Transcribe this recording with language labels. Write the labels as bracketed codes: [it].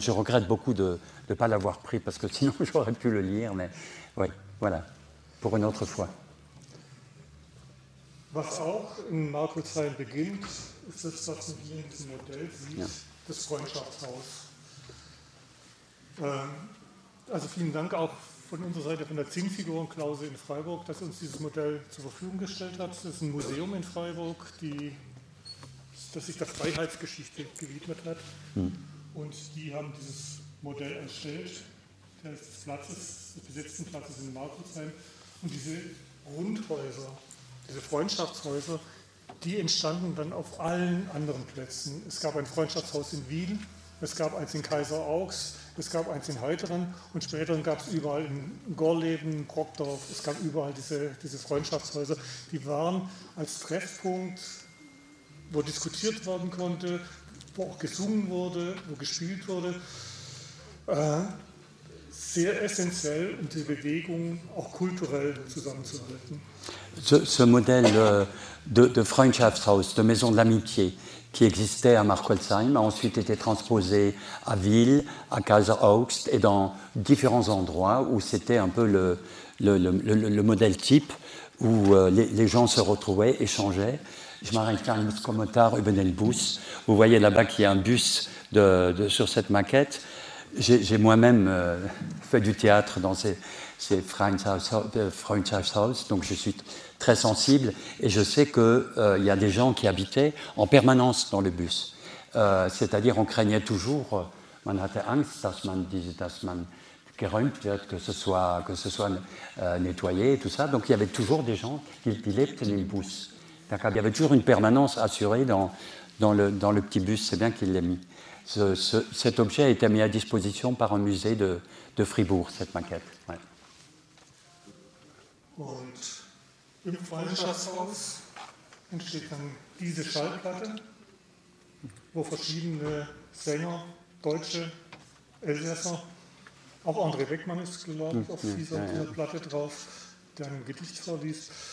[fr] Je regrette beaucoup de ne pas l'avoir pris, parce que sinon j'aurais pu le lire, mais oui, voilà, pour une autre fois. [de] Was auch in Markolzheim beginnt, ist das, was man hier in diesem Modell sieht, ja. Das Freundschaftshaus. Also vielen Dank auch von unserer Seite, von der Zinnfigurenklause in Freiburg, dass uns dieses Modell zur Verfügung gestellt hat. Das ist ein Museum in Freiburg, das sich der Freiheitsgeschichte gewidmet hat. Und die haben dieses Modell erstellt, des besetzten Platzes in Markolzheim. Und diese Rundhäuser, diese Freundschaftshäuser, die entstanden dann auf allen anderen Plätzen. Es gab ein Freundschaftshaus in Wien, es gab eins in Kaiseraugs, es gab eins in Heuteren und später gab es überall in Gorleben, Brockdorf, es gab überall diese Freundschaftshäuser. Die waren als Treffpunkt, wo diskutiert werden konnte, wo auch gesungen wurde, wo gespielt wurde, sehr essentiell, um die Bewegung auch kulturell zusammenzuhalten. [fr] Ce modèle de Freundschaftshaus, de Maison de l'Amitié, qui existait à Markolzheim, a ensuite été transposé à Wiel, à Kaiseraugs et dans différents endroits où c'était un peu le modèle type où les gens se retrouvaient, échangeaient. Je m'arrête à un commentaire, Uben Elbus. Vous voyez là-bas qu'il y a un bus sur cette maquette. J'ai moi-même fait du théâtre dans ces Freundschaftshaus, donc je suis très sensible et je sais qu'il y a des gens qui habitaient en permanence dans le bus. C'est-à-dire on craignait toujours, [de] man hatte Angst, dass man geräumt wird, [fr] que ce soit nettoyé et tout ça. Donc il y avait toujours des gens qui [de] lebten im Bus. [fr] Il y avait toujours une permanence assurée dans le petit bus, c'est bien qu'il l'ait mis. Cet objet a été mis à disposition par un musée de Fribourg, cette maquette. Ouais. [de] Und im Freundschaftshaus entsteht dann diese Schallplatte, wo verschiedene Sänger, Deutsche, Elsässer, auch André Weckmann ist, glaube ich, auf dieser Platte drauf, der ein Gedicht vorliest.